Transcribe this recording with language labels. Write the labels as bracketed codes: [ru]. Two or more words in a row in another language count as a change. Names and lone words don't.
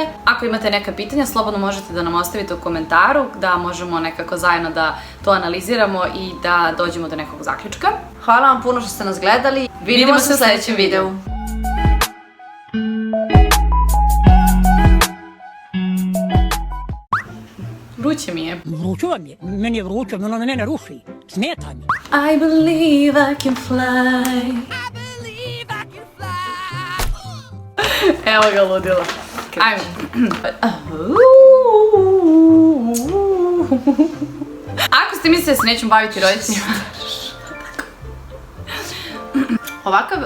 [sr] Ako imate neka pitanja, slobodno možete da nam ostavite u komentaru, da možemo nekako zajedno da to analiziramo i da dođemo do nekog zaključka. Hvala vam puno što ste nas gledali. Vidimo se u sledećem videu. Vruće mi je. Vruće vam je? Meni je vruće, ono mene ne ruši. Smetaj mi. [en] I believe I can fly. [sr] Evo ga ludila. Ajmo. Ako ste mislili da se nećemo baviti roditeljima... Ovakav...